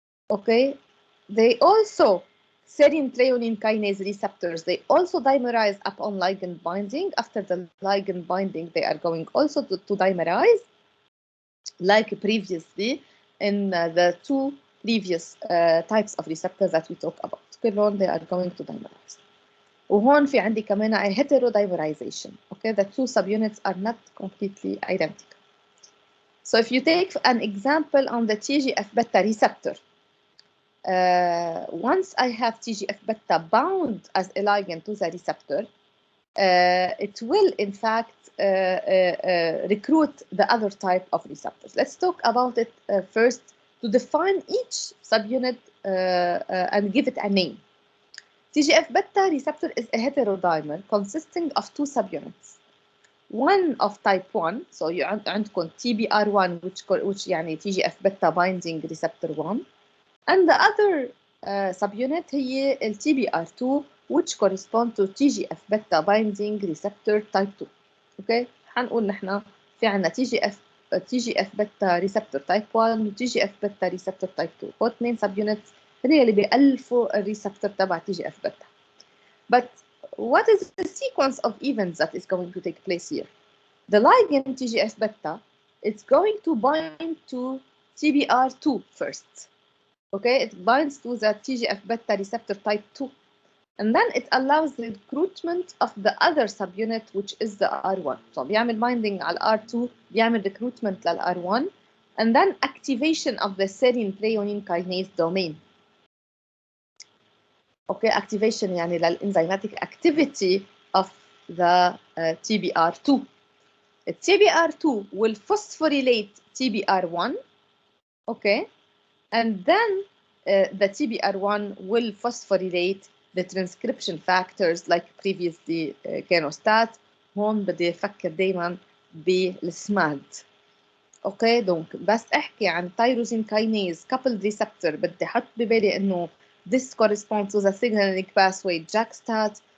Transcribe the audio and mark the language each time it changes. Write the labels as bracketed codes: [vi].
[en] Okay, they also serine threonine kinase receptors, they also dimerize upon ligand binding. After the ligand binding, they are going also to dimerize, like previously in the two previous types of receptors that we talked about. [ar] كلهم [en] they are going to dimerize. [ar] وهون في عندي كمان [en] a heterodimerization. Okay, the two subunits are not completely identical. So if you take an example on the TGF-beta receptor, once I have TGF-beta bound as a ligand to the receptor, it will in fact recruit the other type of receptors. Let's talk about it first to define each subunit and give it a name. TGF-beta receptor is a heterodimer consisting of two subunits. One of type 1, so [ar] عندكم [en] TBR1 which [ar] يعني [en] TGF-beta binding receptor 1, and the other subunit [ar] هي ال [en] TBR2 which correspond to TGF-beta binding receptor type 2. Okay, [ar] حنقول نحن في عنا [en] TGF-beta receptor type 1 و TGF-beta receptor type 2. [ar] هو اثنين subunits هذول اللي بيألفوا الريسبتور تبع TGF-beta. [en] But what is the sequence of events that is going to take place here? The ligand TGF-beta is going to bind to TBR2 first. Okay, it binds to the TGF-beta receptor type 2. And then it allows the recruitment of the other subunit, which is the R1. So [ar] بيعمل [en] binding [ar] على [en] R2, بيعمل recruitment [ar] لل [en] R1, and then activation of the serine threonine kinase domain. Okay, activation [ar] يعني [en] للenzymatic activity of the TBR2. TBR2 will phosphorylate TBR1, okay, and then the TBR1 will phosphorylate the transcription factors like previously [ar] كانوا [en] stat. [ar] هون بدي أفكر دايما بالسماد. اوكي دونك بس احكي عن [en] tyrosine kinase coupled receptor [ar] بدي احط ببالي انه [en] this corresponds to the signaling pathway JAK-STAT.